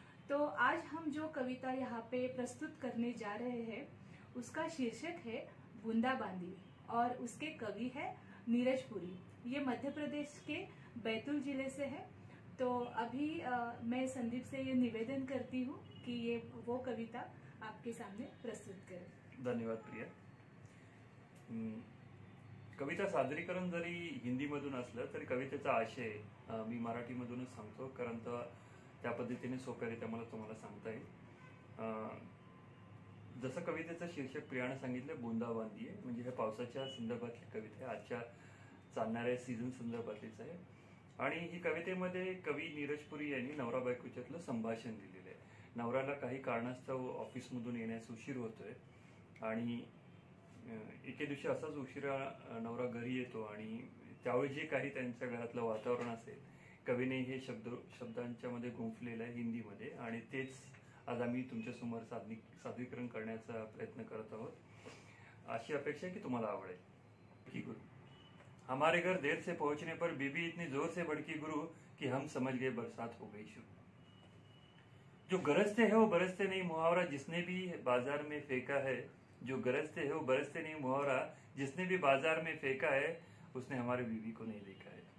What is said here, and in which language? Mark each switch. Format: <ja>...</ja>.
<hi>तो आज हम जो कविता यहाँ पे प्रस्तुत करने जा रहे हैं उसका शीर्षक है बूंदाबांदी और उसके कवि है नीरज पुरी। ये मध्य प्रदेश के बैतूल जिले से है। तो अभी मैं संदीप से ये निवेदन करती हूँ कि ये वो कविता आपके सामने प्रस्तुत करें। धन्यवाद प्रिया।</hi> <mr>कविता सादरीकरण जरी हिंदीमधून असलं तरी कवितेचा आशय मी मराठीमधूनच सांगतो, कारण त्या पद्धतीने सोप्यारित्या मला तुम्हाला सांगता येईल। जसं कवितेचं शीर्षक प्रियाने सांगितलं, बूंदाबांदी आहे, म्हणजे हे पावसाच्या संदर्भातली कविता आहे, आजच्या चालणाऱ्या सीझन संदर्भातलीच आहे। आणि ही कवितेमध्ये कवी नीरज पुरी यांनी नवरा बायकोच्यातलं संभाषण लिहिलेलं आहे। नवऱ्याला काही कारणास्तव ऑफिसमधून येण्यास उशीर होतोय आणि एके दिवशी असाच उशिरा नवरा घरी येतो आणि त्यावेळी जे काही त्यांच्या घरातलं वातावरण असेल, कवीने हे शब्दांच्या मध्ये गुंफलेलं आहे हिंदीमध्ये, आणि तेच आज आम्ही तुमच्यासमोर सादरीकरण करण्याचा प्रयत्न करत आहोत। अशी अपेक्षा आहे की तुम्हाला आवडेल।</mr> <hi>की गुरु, हमारे घर देर से पहुंचने पर बीबी इतनी जोर से भड़की गुरु कि हम समझ गए बरसात हो गई शुरू। जो गरजते है वो बरसते नहीं, मुहावरा जिसने भी बाजार में फेंका है। जो गरजते है वो बरसते नहीं, मुहावरा जिसने भी बाजार में फेंका है, उसने हमारे बीबी को नहीं देखा है।</hi>